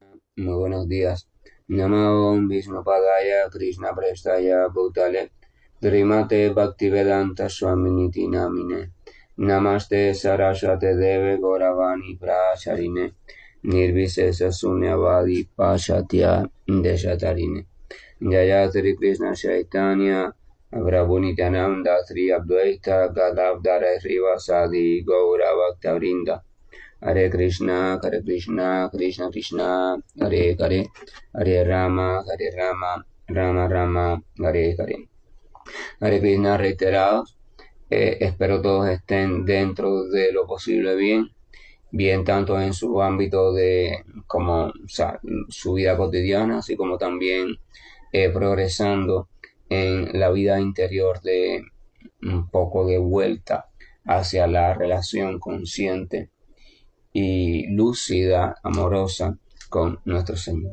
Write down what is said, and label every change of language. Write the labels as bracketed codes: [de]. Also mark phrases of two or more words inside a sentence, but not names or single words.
[es] Muy buenos días. [sa] Namo Vishnu Padaya Krishna Prestaya Bhutale Drimate Bhaktivedanta Swaminiti Namine Namaste Saraswate Deve Gauravani Pracharine Nirvisesa Sunyavadi Pashatya Deshatarine Jaya Sri Krishna Chaitanya Prabhu Nityananda Sri Advaita Gadavdara Srivasadi Gaura Bhaktavrinda Hare Krishna, Krishna Krishna, Hare Hare, Hare Rama, Rama Rama, Hare Hare. Hare Krishna [es] reiterados. Espero todos estén dentro de lo posible bien tanto en su ámbito de como o sea, su vida cotidiana, así como también progresando en la vida interior de un poco de vuelta hacia la relación consciente y lúcida, amorosa con nuestro Señor.